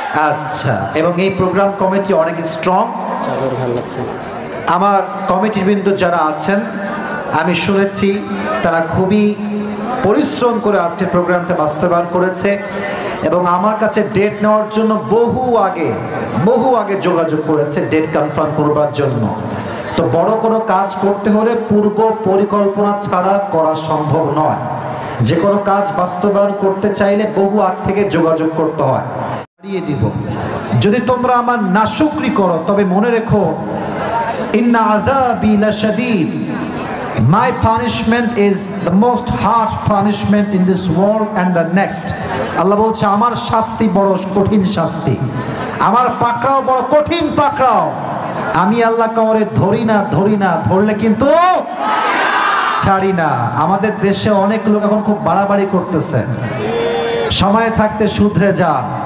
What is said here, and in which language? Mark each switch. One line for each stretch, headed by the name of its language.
Bangla: আচ্ছা, এবং এই প্রোগ্রাম কমিটি অনেক স্ট্রং। আমার কমিটির বৃন্দ যারা আছেন আমি শুনেছি তারা খুবই পরিশ্রম করে আজকের প্রোগ্রামটা বাস্তবায়ন করেছে এবং আমার কাছে ডেট নেওয়ার জন্য বহু আগে যোগাযোগ করেছে ডেট কনফার্ম করবার জন্য। তো বড় কোনো কাজ করতে হলে পূর্ব পরিকল্পনা ছাড়া করা সম্ভব নয়। যে কোনো কাজ বাস্তবায়ন করতে চাইলে বহু আগ থেকে যোগাযোগ করতে হয়। দিব যদি তোমরা আমার নাশুকরি করো তবে মনে রেখো
Arabic: ইন্না আযাবি লাশাদীদ,
English: my punishment is the most harsh punishment in this world and the next.
Bangla: আল্লাহ বলছে আমার শাস্তি বড় কঠিন শাস্তি, আমার পাকড়াও বড় কঠিন পাকড়াও। আমি আল্লাহ কাউরে ধরি না, ধরলে কিন্তু ছাড়ি না। আমাদের দেশে অনেক লোক এখন খুব বাড়াবাড়ি করতেছে। সময় থাকতে শুধরে যান।